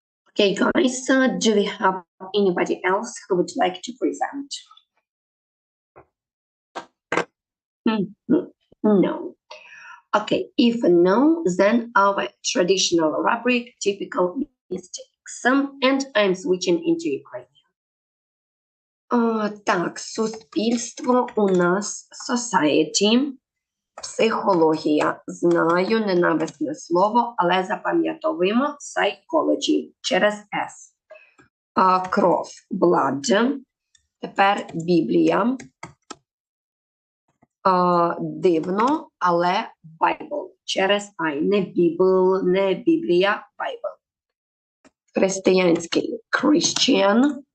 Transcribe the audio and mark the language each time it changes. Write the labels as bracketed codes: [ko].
[en] Okay, guys, do we have anybody else who would like to present? No. Okay, if no, then our traditional rubric, typical mistakes. And I'm switching into Ukrainian. [uk] Так, суспільство у нас society, психологія. Знаю, ненависне слово, але запам'ятовуємо psychology через S. Кров, blood. Тепер Біблія. Дивно, але Bible через I. Не Bible, не Біблія, Bible. Християнський Christian.